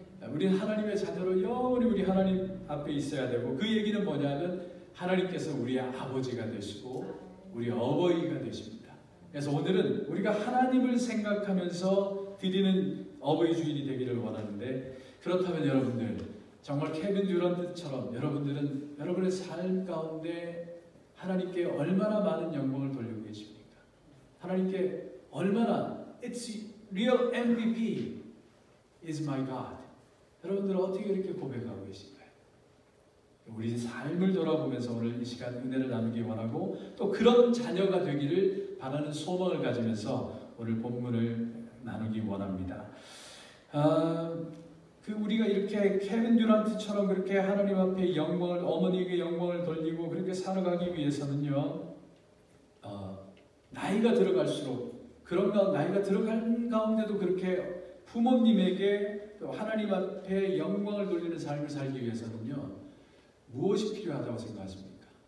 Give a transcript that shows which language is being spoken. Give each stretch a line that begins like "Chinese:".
Korean: 우리는 하나님의 자녀로 영원히 우리 하나님 앞에 있어야 되고, 그 얘기는 뭐냐면 하나님께서 우리의 아버지가 되시고 우리 어버이가 되십니다. 그래서 오늘은 우리가 하나님을 생각하면서 드리는 어버이 주일이 되기를 원하는데, 그렇다면 여러분들 정말 케빈 듀런트처럼 여러분들은 여러분의 삶 가운데 하나님께 얼마나 많은 영광을 돌리고 계십니까? 하나님께 얼마나
English: It's real MVP is my God.
Korean: 여러분들은 어떻게 이렇게 고백하고 계신가요? 우리 삶을 돌아보면서 오늘 이 시간 은혜를 나누기 원하고, 또 그런 자녀가 되기를 바라는 소망을 가지면서 오늘 본문을 나누기 원합니다. 우리가 이렇게 케빈 듀런트처럼 그렇게 하나님 앞에 영광을, 어머니에게 영광을 돌리고 그렇게 살아가기 위해서는요, 나이가 들어갈수록, 나이가 들어간 가운데도 그렇게 부모님에게 또 하나님 앞에 영광을 돌리는 삶을 살기 위해서는요, 무엇이 필요하다고 생각하십니까?